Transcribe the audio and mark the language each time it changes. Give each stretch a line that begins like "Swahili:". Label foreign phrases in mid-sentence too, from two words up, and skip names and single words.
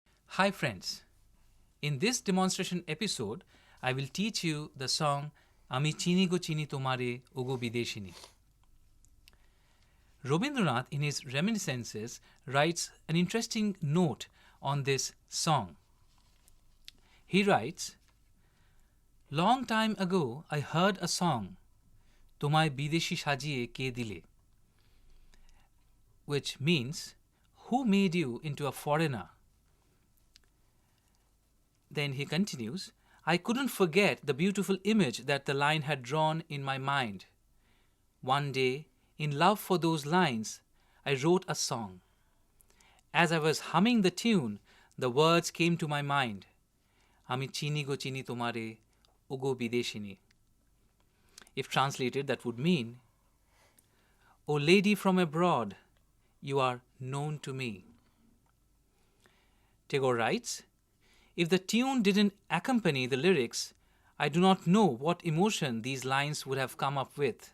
English: Hi friends, in this demonstration episode, I will teach you the song Ami Chini Go Chini Tomare Ogo Bideshini. Rabindranath in his reminiscences writes an interesting note on this song. He writes, "Long time ago I heard a song, Tomai Bideshi Shajiye Ke Dile, which means, who made you into a foreigner?" Then he continues, "I couldn't forget the beautiful image that the line had drawn in my mind. One day, in love for those lines, I wrote a song. As I was humming the tune, the words came to my mind.
Bangla: আমি চিনি গো চিনি তোমারে, ওগো বিদেশিনী."
English: If translated, that would mean, "O lady from abroad, you are known to me." Tagore writes, "If the tune didn't accompany the lyrics, I do not know what emotion these lines would have come up with.